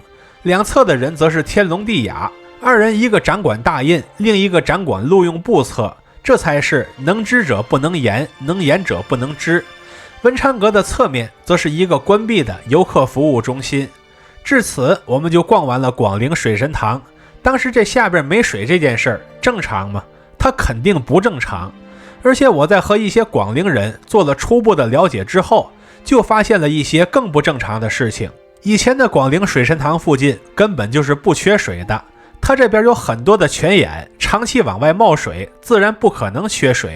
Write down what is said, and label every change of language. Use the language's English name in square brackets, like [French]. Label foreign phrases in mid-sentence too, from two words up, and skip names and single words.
[Chinese] 兩側的人則是天龍地雅，2人一個掌管大印，另一個掌管錄用簿冊，這才是能知者不能言，能言者不能知。文昌閣的側面則是一個關閉的遊客服務中心。至此我們就逛完了廣陵水神堂。當時這下邊沒水這件事兒正常嗎？它肯定不正常。而且我在和一些廣陵人做了初步的了解之後，就發現了一些更不正常的事情。以前的廣陵水神堂附近根本就是不缺水的， 它這邊有很多的泉眼，長期往外冒水，自然不可能缺水。